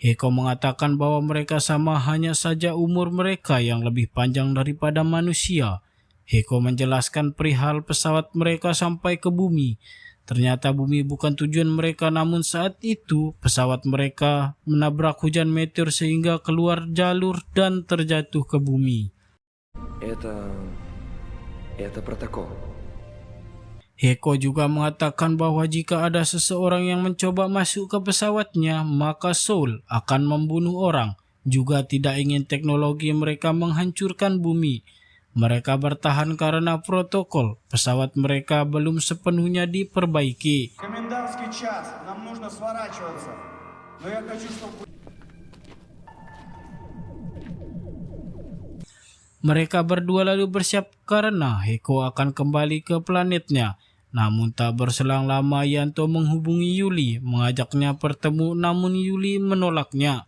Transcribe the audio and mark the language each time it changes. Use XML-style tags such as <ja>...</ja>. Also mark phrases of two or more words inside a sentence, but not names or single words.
<id>Heko mengatakan bahwa mereka sama, hanya saja umur mereka yang lebih panjang daripada manusia. Heko menjelaskan perihal pesawat mereka sampai ke bumi. Ternyata bumi bukan tujuan mereka, namun saat itu pesawat mereka menabrak hujan meteor sehingga keluar jalur dan terjatuh ke bumi.</id> <ru>Это протокол.</ru> <id>Heko juga mengatakan bahwa jika ada seseorang yang mencoba masuk ke pesawatnya, maka Soul akan membunuh orang. Juga tidak ingin teknologi mereka menghancurkan bumi. Mereka bertahan karena protokol pesawat mereka belum sepenuhnya diperbaiki.</id> <ru>Комендантский час. Нам нужно сворачиваться. Но я хочу, чтобы...</ru> <id>Mereka berdua lalu bersiap karena Heko akan kembali ke planetnya. Namun tak berselang lama Yanto menghubungi Yuli, mengajaknya bertemu, namun Yuli menolaknya.</id>